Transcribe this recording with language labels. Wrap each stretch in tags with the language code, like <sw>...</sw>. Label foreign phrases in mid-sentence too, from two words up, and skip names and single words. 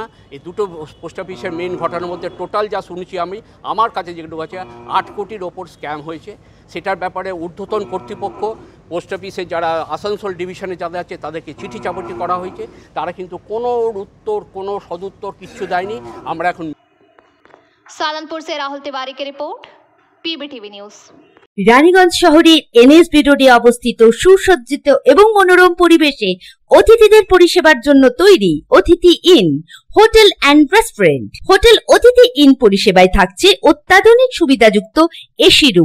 <bn>এই দুটো পোস্ট অফিসের মেন ঘটনার মধ্যে টোটাল যা শুনেছি আমি, আমার কাছে যেগুলো আছে 8 কোটির ওপর স্ক্যাম হয়েছে। সেটার ব্যাপারে ঊর্ধ্বতন কর্তৃপক্ষ, পোস্ট অফিসে যারা আসানসোল ডিভিশনে যাদের আছে তাদেরকে চিঠি চাপটি করা হয়েছে, তারা কিন্তু কোনো উত্তর, কোনো সদুত্তর কিচ্ছু দেয়নি। আমরা এখন</bn> <hi>सालनपुर से राहुल तिवारी की रिपोर्ट, पीबीटीवी न्यूज।</hi> <bn>রানীগঞ্জ শহরের এনএসবি রোডে অবস্থিত সুসজ্জিত এবং মনোরম পরিবেশে অতিথিদের পরিষেবার জন্য তৈরি অতিথি ইন হোটেল অ্যান্ড রেস্টুরেন্ট। হোটেল অতিথি ইন পরিষেবায় থাকছে অত্যাধুনিক সুবিধাযুক্ত এসি রুম।</bn>